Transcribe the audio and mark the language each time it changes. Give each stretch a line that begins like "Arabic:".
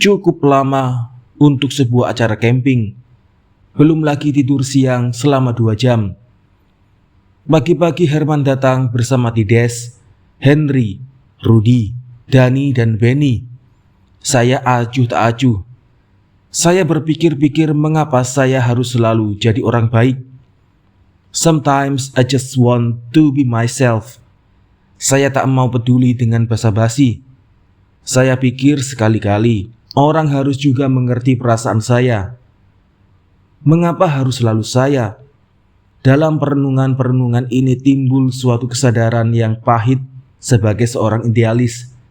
Indonesian: Cukup lama untuk sebuah acara camping. Belum lagi tidur siang selama 2 jam. Pagi-pagi Herman datang bersama Tides, Henry, Rudy, Dani, dan Benny. Saya acuh tak acuh. Saya berpikir-pikir mengapa saya harus selalu jadi orang baik.
English: Sometimes I just want to be myself.
Indonesian: Saya tak mau peduli dengan basa-basi. Saya pikir sekali-kali orang harus juga mengerti perasaan saya. Mengapa harus selalu saya? Dalam perenungan-perenungan ini timbul suatu kesadaran yang pahit sebagai seorang idealis.